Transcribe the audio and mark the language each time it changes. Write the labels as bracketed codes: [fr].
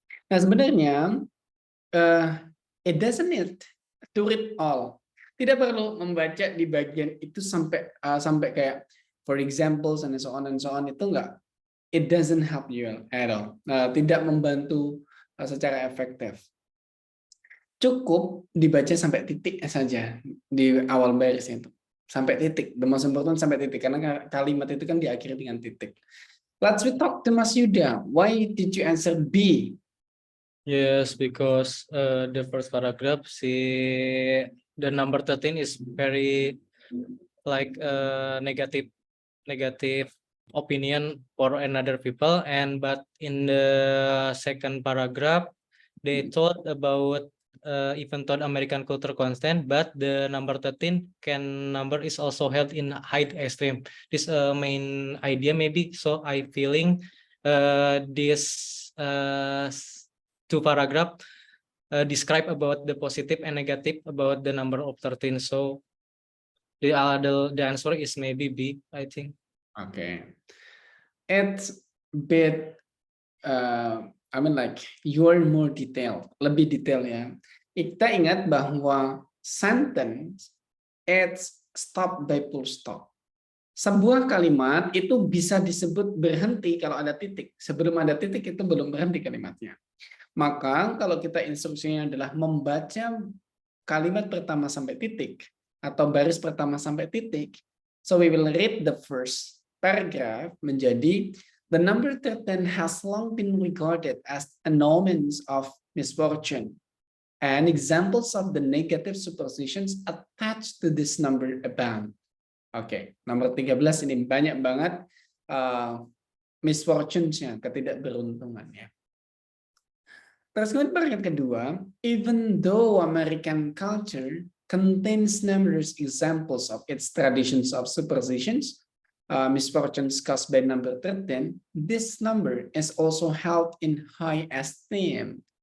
[id] Nah sebenarnya, [en] it doesn't need to read all. [id] Tidak perlu membaca di bagian itu sampai kayak [en] for examples and so on [id] itu enggak. [en] It doesn't help you at all. [id] Tidak membantu secara efektif. Cukup dibaca sampai titik saja di awal baris itu. Sampai titik. [en] The most important [id] sampai titik karena kalimat itu kan diakhiri dengan titik. [en] Let's talk to Mas Yuda. Why did you answer B? Yes, because the first paragraph, the number 13 is very like negative opinion for another people, but in the second paragraph they thought about even though American culture constant, but the number 13 number is also held in high extreme. This main idea maybe. So I feeling this 2 paragraph describe about the positive and negative about the number of 13. So the answer is maybe B, I think. Okay, it's a bit I mean like you're more detailed, [id] lebih detail ya. Kita ingat bahwa [en] sentence it's stop by full stop. [id] Sebuah kalimat itu bisa disebut berhenti kalau ada titik. Sebelum ada titik itu belum berhenti kalimatnya. Maka kalau kita instruksinya adalah membaca kalimat pertama sampai titik atau baris pertama sampai titik, [en] so we will read the first paragraph menjadi the number 13 has long been regarded as an omen of misfortune and examples of the negative superstitions attached to this number abound. [id] Oke, nomor 13 ini banyak banget misfortunes-nya, ketidakberuntungannya. Terus kemudian paragraf kedua, [en] even though American culture contains numerous examples of its traditions of superstitions, misfortunes caused by number 13, this number is also held in high esteem.